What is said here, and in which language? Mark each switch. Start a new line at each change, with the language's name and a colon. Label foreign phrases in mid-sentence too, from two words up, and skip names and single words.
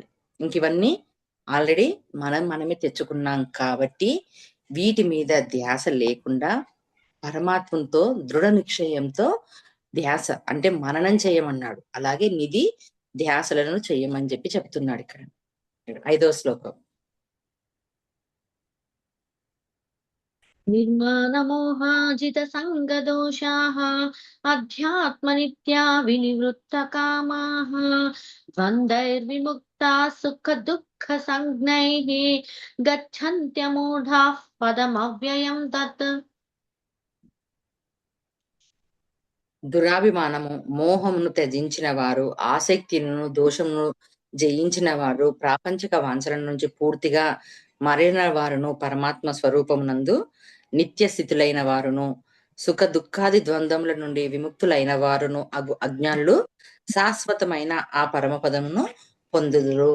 Telugu: ఇంకివన్నీ ఆల్రెడీ మనమే తెచ్చుకున్నాం కాబట్టి, వీటి మీద ధ్యాస లేకుండా పరమాత్మతో దృఢ నిశ్చయంతో ధ్యాస అంటే మననం చేయమన్నాడు. అలాగే నిధి ధ్యాసలను చెయ్యమని చెప్తున్నాడిక్కడ. 5వ శ్లోకం.
Sanskrit: निर्मानमोहाजितसङ्गदोषाः अध्यात्मनित्या विनिवृत्तकामाः द्वन्द्वैर्विमुक्ताः सुखदुःखसञ्ज्ञैः गच्छन्त्यमूढाः पदमव्ययम् तत्
Telugu: దురాభిమానము, మోహమును త్యజించిన వారు, ఆసక్తిను, దోషమును జయించిన వారు, ప్రాపంచిక వాంఛల నుంచి పూర్తిగా మరలిన వారును, పరమాత్మ స్వరూపమునందు నిత్య స్థితులైన వారును, సుఖ దుఃఖాది ద్వంద్వముల నుండి విముక్తులైన వారును అగు అజ్ఞానులు శాశ్వతమైన ఆ పరమపదమును పొందుదురు.